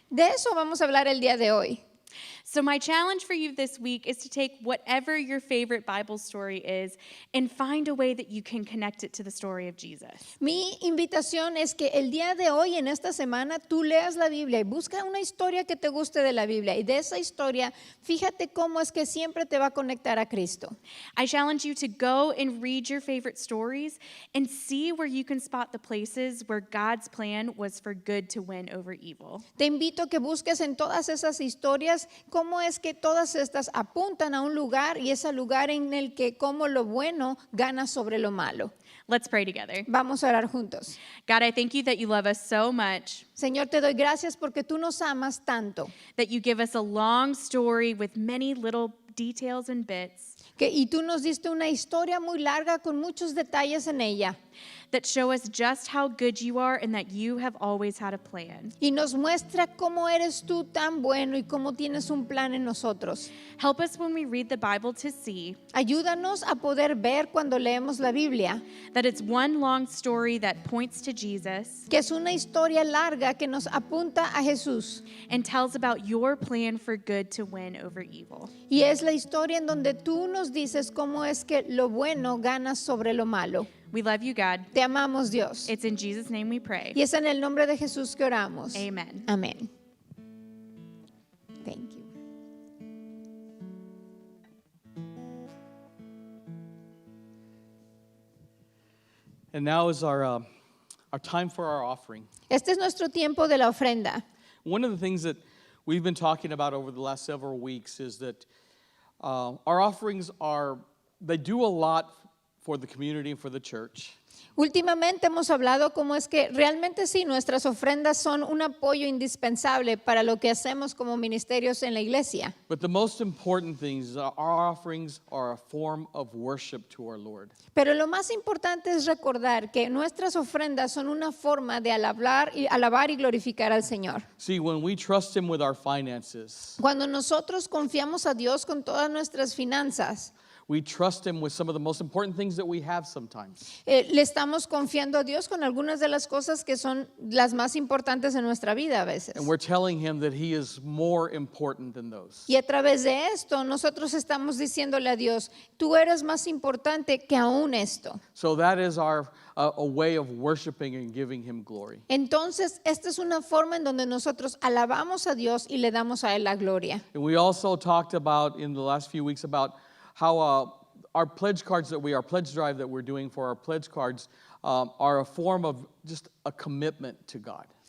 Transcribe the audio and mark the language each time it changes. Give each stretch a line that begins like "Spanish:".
Spanish: De eso vamos a hablar el día de hoy.
English: So, my challenge for you this week is to take whatever your favorite Bible story is and find a way that you can connect it to the story of Jesus.
Spanish: Mi invitación es que el día de hoy, en esta semana, tú leas la Biblia y busca una historia que te guste de la Biblia. Y de esa historia, fíjate cómo es que siempre te va a conectar a Cristo.
English: I challenge you to go and read your favorite stories and see where you can spot the places where God's plan was for good to win over evil.
Spanish: Te invito a que busques en todas esas historias cómo es que todas estas apuntan a un lugar y ese lugar en el que como lo bueno gana sobre lo malo.
English: Let's pray together.
Spanish: Vamos a orar juntos.
English: God, I thank you that you love us so much,
Spanish: Señor, te doy gracias porque tú nos amas tanto.
English: that you give us a long story with many little details and bits
Spanish: Y tú nos diste una historia muy larga con muchos detalles en ella.
English: that show us just how good you are and that you have always had a plan.
Spanish: Y nos muestra cómo eres tú tan bueno y cómo tienes un plan en nosotros.
English: Help us when we read the Bible to see
Spanish: Ayúdanos a poder ver cuando leemos la Biblia,
English: that it's one long story that points to Jesus
Spanish: que es una historia larga que nos apunta a Jesús.
English: and tells about your plan for good to win over evil.
Spanish: Y es la historia en donde tú nos dices cómo es que lo bueno gana sobre lo malo.
English: We love you, God.
Spanish: Te amamos, Dios.
English: It's in Jesus' name we pray.
Spanish: Y es en el nombre de Jesús que oramos.
English: Amen. Amén. Thank you. And now is our time for our offering.
Spanish: Este es nuestro tiempo de la ofrenda.
English: One of the things that we've been talking about over the last several weeks is that our offerings they do a lot for the community and for the church.
Spanish: Últimamente hemos hablado cómo es que realmente sí, nuestras ofrendas son un apoyo indispensable para lo que hacemos como ministerios en la iglesia.
English: But the most important thing is our offerings are a form of worship to our Lord.
Spanish: Pero lo más importante es recordar que nuestras ofrendas son una forma de alabar y glorificar al Señor.
English: See, when we trust Him with our finances,
Spanish: Cuando nosotros confiamos a Dios con todas nuestras finanzas,
English: we trust Him with some of the most important things that we have sometimes.
Spanish: le estamos confiando a Dios con algunas de las cosas que son las más importantes en nuestra vida a veces.
English: And we're telling Him that He is more important than those.
Spanish: Y a través de esto nosotros estamos diciéndole a Dios, tú eres más importante que aún esto.
English: So that is our a way of worshiping and giving Him glory.
Spanish: Entonces, esta es una forma en donde nosotros alabamos a Dios y le damos a Él la gloria.
English: And we also talked about in the last few weeks about how our pledge cards our pledge drive that we're doing for our pledge cards are a form of just a commitment to God.